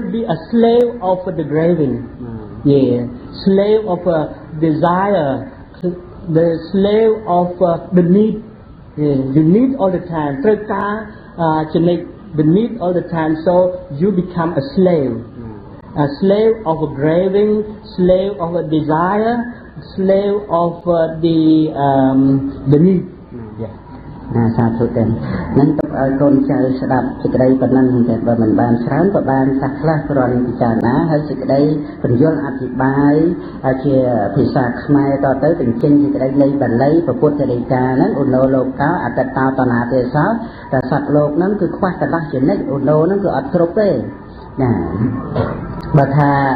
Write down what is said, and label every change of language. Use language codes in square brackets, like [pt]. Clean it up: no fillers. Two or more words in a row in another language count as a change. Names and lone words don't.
[en] be a slave of the craving slave of a desire the slave of the need you need all the time [km] ត្រូវការចំណេញ [en] the need all the time so you become a slave of a craving slave of a desire slave of the need [km] សាធុទេនឹងទុកឲ្យកូនចៅស្ដាប់សេចក្តីប៉ុណ្ណឹងតែបើមិនបានច្រើនក៏បានសាខ្លះគ្រាន់ពិចារណាហើយសេចក្តីបញ្យលអធិប្បាយជាភាសាខ្មែរតទៅបញ្ចេញសេចក្តីនៃបាលីពុទ្ធដីកាហ្នឹងឧណោលោកោអតតោតណាទេសោតែសត្វលោកហ្នឹងគឺខ្វះកន្លះជានិច្ចឧណោហ្នឹងគឺអត់គ្រប់ទេណាបើថា